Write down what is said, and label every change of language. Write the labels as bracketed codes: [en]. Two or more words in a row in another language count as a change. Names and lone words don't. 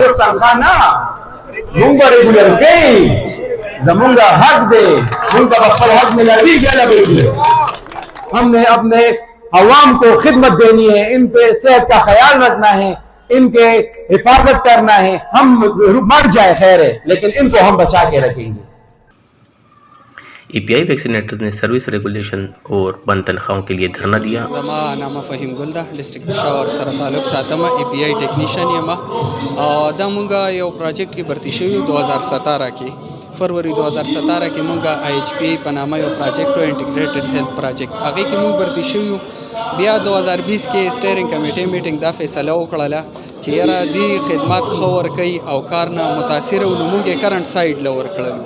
[ur] ہم نے اپنے عوام کو خدمت دینی ہے، ان پہ صحت کا خیال رکھنا ہے، ان کے حفاظت کرنا ہے۔ ہم مر جائے خیر ہے، لیکن ان کو ہم بچا کے رکھیں گے۔ EPI ویکسینیٹرز نے [en] service regulation [ur] اور بند تنخواہوں کے لیے دھرنا دیا۔ [ps] زما نامه فهیم ګل ده، ډسټرکټ پېښور سره تعلق ساتم، EPI ټیکنیشن یم. دا مونږه یو پروجیکټ کې برتی شوي 2017 کې فروری 2017 کې مونږه IHP په نامه یو پروجیکټ و انټیګریټډ هیلث پروجیکټ هغې کې مونږ برتی شوي. بیا 2020 کې [en] steering committee meeting [ps] دا فیصله وکړله چې یاره دوی خدمات ښه ورکوي او کار نه متاثره وو، نو مونږ یې [en] current side [ps] له ورکړلو.